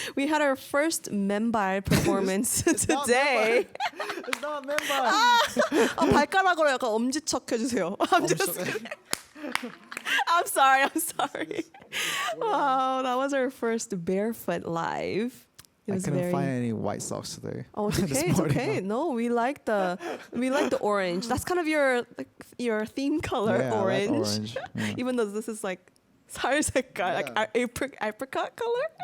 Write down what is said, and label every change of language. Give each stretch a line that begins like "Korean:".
English: We had our first membal performance today. It's not member
Korean: 발가락으로 약간 엄지척 해주세요.
English: I'm just kidding. I'm sorry. Wow, that was our first barefoot live. It I was couldn't find any white socks today. Oh, it's okay. It's okay. No, we like the orange. That's kind of your theme color, Yeah, orange. I like orange. Yeah. Even though this is like
Korean: 살 색깔,
English: like apricot color.